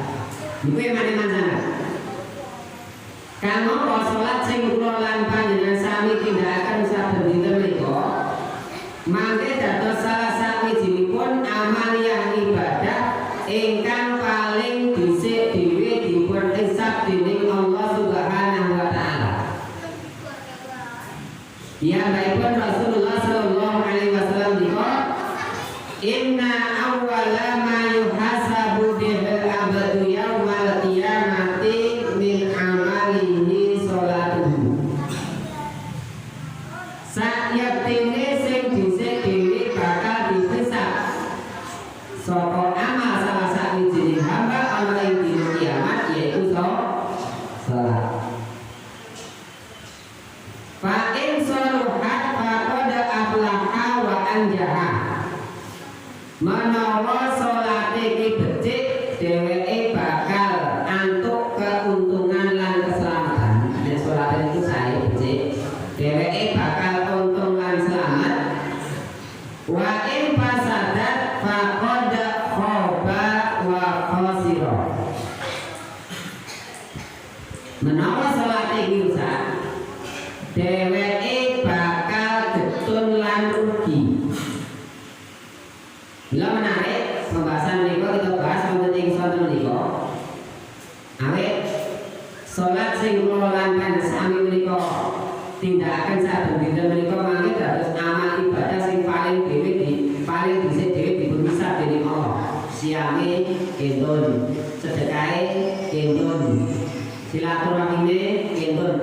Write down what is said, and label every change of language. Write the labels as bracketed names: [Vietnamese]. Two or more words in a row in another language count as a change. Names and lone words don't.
[Javanese] Niku emane-emane sangat. Kanggo salat sing kula lan panjenengan sami tindakaken saben dinten menika mangke dados salah sawijinipun amaliyah ibadah ingkang paling dhisik dhewe dipun hisab dening Allah [Arabic] سبحانه وتعالى. Piyambakipun رسول الله صلى الله عليه وسلم dikon إن أول ما يحاسب به العبد يوم القيامة من عمله صلاته. [Javanese] Sayektene sing dhisik dhewe bakal dihisab saka amal salah sawijining hamba ana ing dina kiamat yaitu salat. [Arabic] فإن صلحت فقد أفلح وأنجح. [Javanese] Menawa salate iki becik dheweke bakal antuk keuntungan lan keselamatan. Nek salate itu sae becik dheweke bakal untung lan selamat. [Arabic] وإن فسدت فقد خاب وخسر. [Javanese] Menawa salate iki rusak dheweke bakal getun lan rugi. [Indonesian] Bila menarik pembahasan [Javanese] menika kita bahas wonten ing sonten menika. Awit salat sing kula lan panjenengan sami menika tindakaken saben dinten menika mangke dados amal ibadah sing paling dhisik dhewe dipun hisab dening Allah. Siange kentun, sedekahe kentun, silaturahmine kentun.